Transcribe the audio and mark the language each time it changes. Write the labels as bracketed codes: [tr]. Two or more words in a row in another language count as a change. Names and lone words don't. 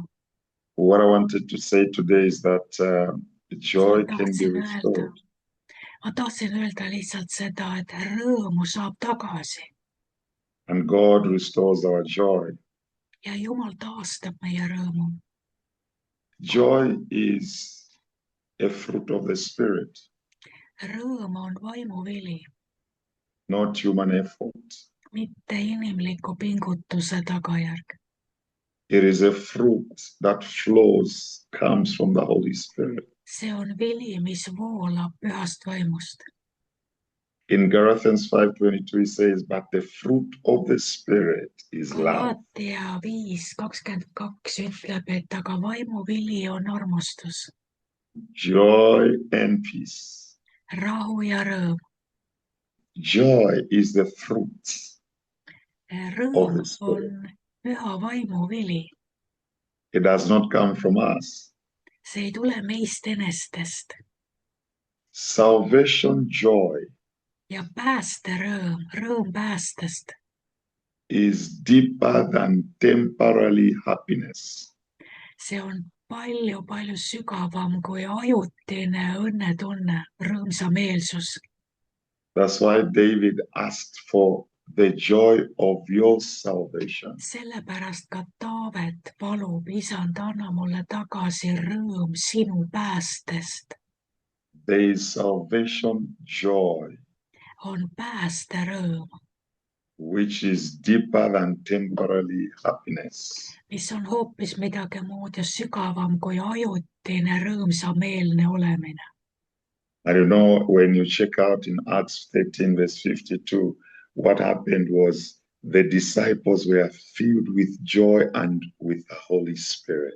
[en] What I wanted to say today is that joy can be restored. [et] Ma tahtsin öelda lihtsalt seda, et rõõmu saab tagasi [en] And God restores our joy. [et] ja Jumal taastab meie rõõmu. [en] Joy is a fruit of the Spirit, [et] Rõõm on vaimuvili, [en] not human effort. [et] mitte inimliku pingutuse tagajärg. [en] It is a fruit that flows, comes from the Holy Spirit. [et] See on vili, mis voolab pühast vaimust. [en] In Galatians 5:22 it says, but the fruit of the Spirit is love. [et] Galatia 5:22 ütleb, et aga vaimuvili on armastus, [en] Joy and peace. [et] rahu ja rõõm. [en] Joy is the fruit of [et] Rõõm [en] the Spirit. [et] on püha vaimuvili. [en] It does not come from us. [et] See ei tule meist enestest. [en] Salvation joy [et] Ja päästerõõm, rõõm päästest, [en] is deeper than temporary happiness. [et] see on palju sügavam kui ajutine õnnetunne, rõõmsameelsus. [en] That's why David asked for the joy of your salvation. [et] Sellepärast ka Taavet palub, isand, anna mulle tagasi rõõm sinu päästest. [en] There is salvation joy, [et] On päästerõõm, [en] which is deeper than temporary happiness. [et] mis on hoopis midagi muud ja sügavam kui ajutine rõõmsameelne olemine. [en] And you know, when you check out in Acts 13, verse 52, what happened was the disciples were filled with joy and with the Holy Spirit.